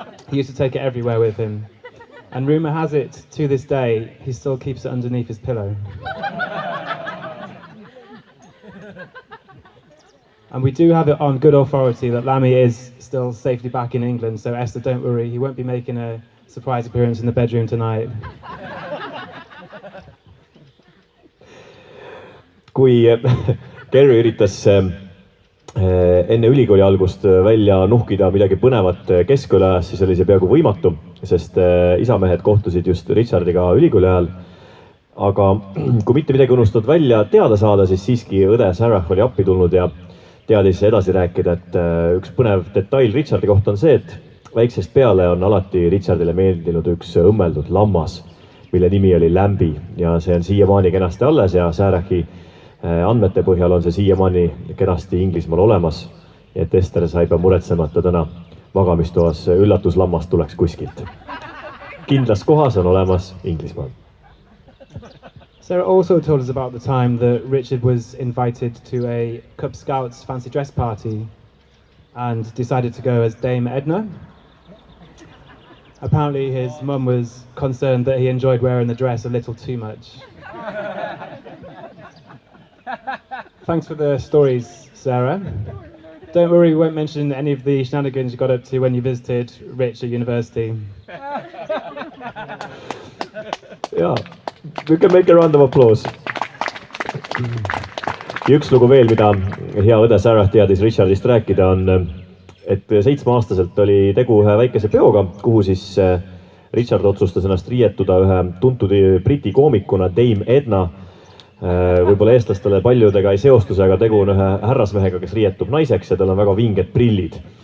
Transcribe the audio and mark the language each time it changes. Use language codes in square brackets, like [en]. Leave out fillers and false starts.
[en] He used to take it everywhere with him. And rumour has it, to this day, he still keeps it underneath his pillow. And we do have it on good authority that Lammy is still safely back in England, so Esther, don't worry, he won't be making a surprise appearance in the bedroom tonight. [et] Kui Gary üritas enne ülikooli algust välja nuhkida midagi põnevat Kesk-Õlajas, siis oli see peaaegu võimatu, sest isamehed kohtusid just Richardiga ülikooli ajal. Aga kui mitte midagi unustatud välja teada saada, siis siiski õde Sarah oli appi tulnud ja teadis edasi rääkida, et üks põnev detail Richardi kohta on see, et väiksest peale on alati Richardile meeldinud üks õmmeldud lammas, mille nimi oli Lambi ja see on siiamaani kenasti alles ja Sarahi andmete põhjal on see siiamaani kenasti Inglismaal olemas. Et Ester sai pea muretsemata täna magamistoas üllatuslammas tuleks kuskilt. Kindlas kohas on olemas Inglismaal. [en] Sarah also told us about the time that Richard was invited to a Cub Scouts fancy dress party and decided to go as Dame Edna. Apparently his mum was concerned that he enjoyed wearing the dress a little too much. Thanks for the stories, Sarah. Don't worry, we won't mention any of the shenanigans you got up to when you visited Rich at university. Yeah, we can make a round of applause. [et] Ja üks lugu veel, mida hea õde Sarah teadis Richardist rääkida on, et 7-aastaselt oli tegu ühe väikese peoga, kuhu siis Richard otsustas ennast riietuda ühe tuntud briti koomikuna Dame Edna. Võib-olla eestlastele paljudega ei seostuse, aga tegu on ühe härrasmehega, kes riietub naiseks ja tal on väga vinged prillid.